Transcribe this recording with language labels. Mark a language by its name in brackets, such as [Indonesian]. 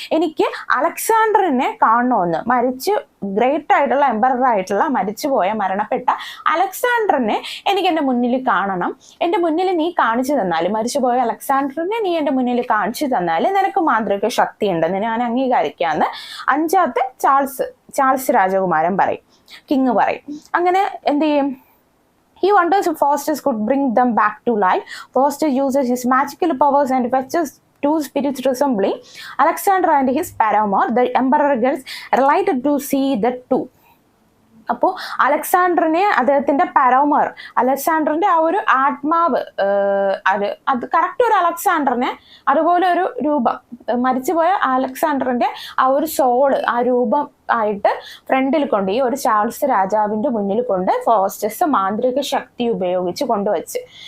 [Malayalam] എനിക്ക് അലക്സാണ്ടറിനെ കാണണമെന്ന്, ഗ്രേറ്റ് ആയിട്ടുള്ള എംപറർ ആയിട്ടുള്ള മരണപ്പെട്ട അലക്സാണ്ടറിനെ എനിക്ക് എൻ്റെ മുന്നിൽ കാണണം. എൻ്റെ മുന്നിൽ നീ കാണിച്ചു തന്നാൽ, മരിച്ചുപോയ അലക്സാണ്ടറിനെ നീ എൻ്റെ മുന്നിൽ കാണിച്ചു തന്നാൽ നിനക്ക് മാന്ത്രിക ശക്തി ഉണ്ടെന്ന് ഞാൻ അംഗീകരിക്കാമെന്ന് 5ാമത്തെ ചാൾസ് രാജകുമാരൻ പറയും, കിങ് പറയും. അങ്ങനെ എന്ത് ചെയ്യും, [English] he wonders if Faustus could bring them back to life. Faustus uses his magical powers and fetches 2 spirits resembling Alexander and his paramour. The emperor gets delighted to see the two. [Malayalam] അപ്പോൾ അലക്സാണ്ടറിനെ, അദ്ദേഹത്തിന്റെ പരോമർ, അലക്സാണ്ടറിന്റെ ആ ഒരു ആത്മാവ്, അത് correct ഒരു അലക്സാണ്ടറിനെ, അതുപോലെ ഒരു രൂപം, മരിച്ചുപോയ അലക്സാണ്ടറിന്റെ ആ ഒരു സോള്, ആ രൂപം ആയിട്ട് ഫ്രണ്ടിൽ കൊണ്ട്, ഈ ഒരു ചാൾസ് രാജാവിന്റെ മുന്നിൽ കൊണ്ട് ഫോസ്റ്റേഴ്സ് മാന്ത്രിക ശക്തി ഉപയോഗിച്ച് കൊണ്ടുവച്ച്.